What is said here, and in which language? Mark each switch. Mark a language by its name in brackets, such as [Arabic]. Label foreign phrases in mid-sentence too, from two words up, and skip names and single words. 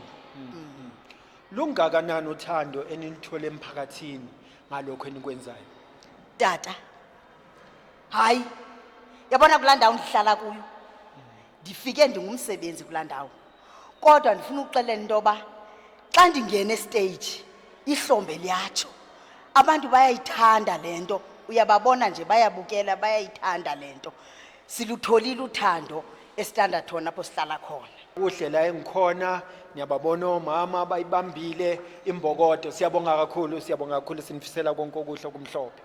[Zulu] Lungakanani uthando enilithole emphakathini ngalokho enikwenzayo? [Xhosa] Tata hayi yabona kulaa ndawo ndihlala kuyo ndifike ndingumsebenzi kulaa ndawo kodwa ndifuna ukuxelela into yoba xa ndingena estage ihlombe liyatsho abantu bayayithanda le nto uyababona nje bayabukela bayayithanda le nto silutholile uthando eStanderton apho sihlala khona [Zulu] Kuhle la engikhona niyababona omama bayibambile imbokodo siyabonga kakhulu sinifisela konke okuhle kumhlophe.